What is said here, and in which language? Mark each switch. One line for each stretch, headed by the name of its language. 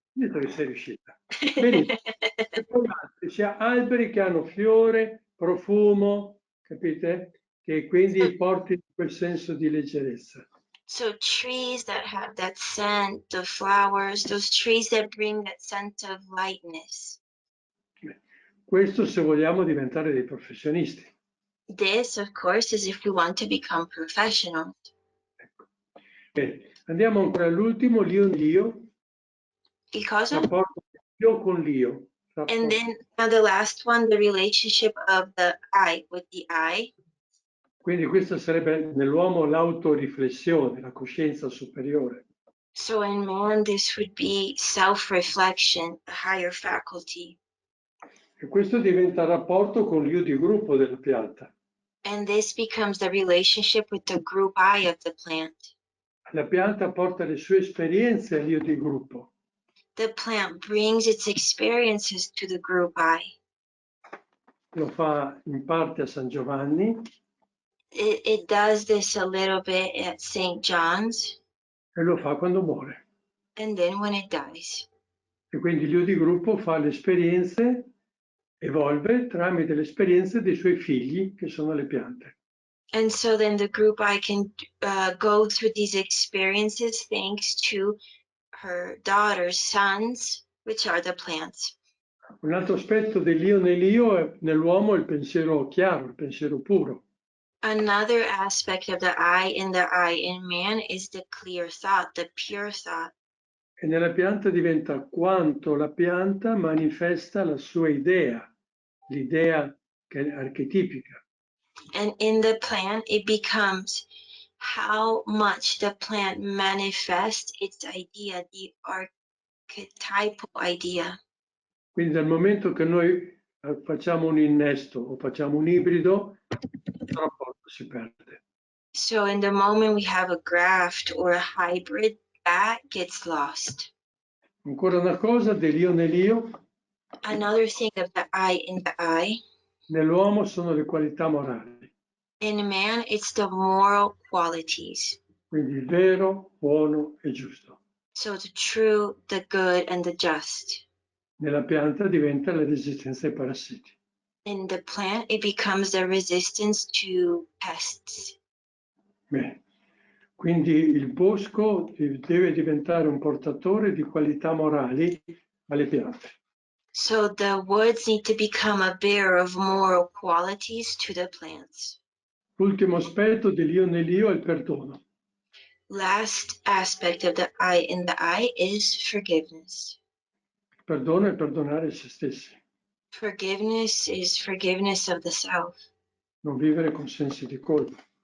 Italian: Vedo che sei riuscita. Benissimo. C'è alberi che hanno fiore, profumo, capite? Che quindi porti quel senso di leggerezza.
English: So trees that have that scent, the flowers, those trees that bring that sense of lightness.
Italian: Questo se vogliamo diventare dei professionisti.
English: This, of course, is if we want to become professionals.
Italian: Ecco. Bene, andiamo ancora all'ultimo, l'io. Il cosa? Rapporto io con l'io.
English: And then now the last one, the relationship of the I with the I.
Italian: Quindi questa sarebbe nell'uomo l'autoriflessione, la coscienza superiore.
English: So in man, this would be self-reflection, a higher faculty.
Italian: E questo diventa il rapporto con l'io di gruppo della pianta.
English: And this becomes the relationship with the group I of the plant.
Italian: La pianta porta le sue esperienze all'io di gruppo.
English: The plant brings its experiences to the group I.
Italian: Lo fa in parte a San Giovanni.
English: It does this a little bit at St. John's.
Italian: E lo fa quando muore.
English: And then when it dies.
Italian: E quindi l'io di gruppo fa le esperienze, evolve tramite le esperienze dei suoi figli, che sono le piante.
English: And so then the group I can go through these experiences thanks to her daughter's sons, which are the plants.
Italian: Un altro aspetto dell'io nell'io nell'uomo è il pensiero chiaro, il pensiero puro.
English: Another aspect of the I in man is the clear thought, the pure thought.
Italian: E nella pianta diventa quanto la pianta manifesta la sua idea, l'idea che è archetipica.
English: And in the plant, it becomes how much the plant manifests its idea, the archetypal idea.
Italian: Quindi dal momento che noi facciamo un innesto o facciamo un ibrido, il rapporto si perde.
English: So in the moment we have a graft or a hybrid, that gets lost.
Italian: Ancora una cosa dell'io nell'io.
English: Another thing of the I in the I.
Italian: Nell'uomo sono le qualità morali.
English: In man, it's the moral qualities.
Italian: Quindi il vero, buono e giusto.
English: So the true, the good, and the just.
Italian: Nella pianta diventa la resistenza ai parassiti.
English: In the plant, it becomes the resistance to pests.
Italian: Bene. Quindi il bosco deve diventare un portatore di qualità morali alle piante.
English: So the woods need to become a bearer of moral qualities to the plants.
Italian: L'ultimo aspetto dell'io nell'io è il perdono.
English: Last aspect of the I in the I is forgiveness.
Italian: Il perdono è perdonare se stessi.
English: Forgiveness is forgiveness of the self.
Italian: Non vivere con sensi di colpa.